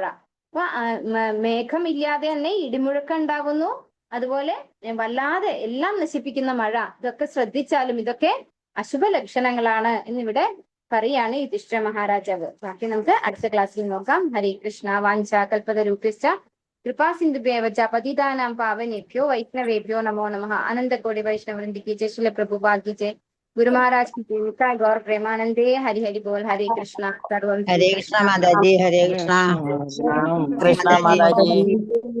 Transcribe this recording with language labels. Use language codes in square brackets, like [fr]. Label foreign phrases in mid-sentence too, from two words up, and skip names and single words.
[ml] അപ്പൊ മേഘമില്ലാതെ തന്നെ ഇടിമുഴക്കം ഉണ്ടാകുന്നു, അതുപോലെ വല്ലാതെ എല്ലാം നശിപ്പിക്കുന്ന മഴ. ഇതൊക്കെ ശ്രദ്ധിച്ചാലും ഇതൊക്കെ അശുഭ ലക്ഷണങ്ങളാണ് എന്നിവിടെ പറയാണ് യുധിഷ്ഠിര മഹാരാജാവ്. ബാക്കി നമുക്ക് അടുത്ത ക്ലാസ്സിൽ നോക്കാം. ഹരേ കൃഷ്ണ. [sa] വാഞ്ചാ കൽപതരൂപശ്ച കൃപാ സിന്ധുഭ്യവ ച പതിതാനാം പാവനേഭ്യോ വൈഷ്ണവേഭ്യോ നമോ നമഃ. അനന്തകോടി വൈഷ്ണവൃന്ദ [hi] की जय, श्रील प्रभुपाद की जय, गुरु महाराज की जय, गौर प्रेमानंदे. हरि हरि बोल. हरे कृष्णा. सर्वं हरे कृष्णा माताजी, हरे कृष्णा [ml] കൃഷ്ണ മാതാജി.